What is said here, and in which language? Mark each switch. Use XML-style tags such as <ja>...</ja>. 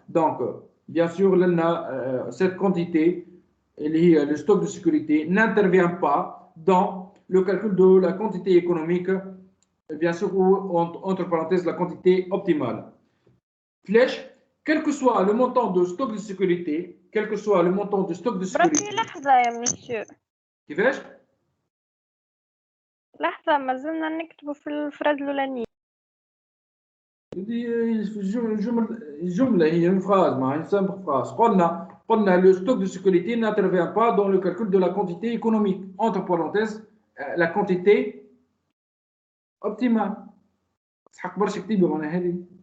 <fr>Donc, bien sûr, cette quantité, le stock de sécurité, n'intervient pas dans le calcul de la quantité économique, bien sûr, ou entre parenthèses, la quantité optimale. Flèche, quel que soit le montant de stock de sécurité, quel que soit le montant de stock de sécurité.</fr> <ar>بركي لحظة يا مسيو. كيفاش؟ لحظة ما زلنا نكتبوا في الفراز الأولانية. الجملة هي</ar> <fr>une phrase, une simple phrase.</fr> <ar>قلنا</ar> <fr>le stock de sécurité n'intervient pas dans le calcul de la quantité économique. Entre parenthèses, la quantité optimale.</fr> <ar>تحق برشا كتيبة أنا هذه.</ar>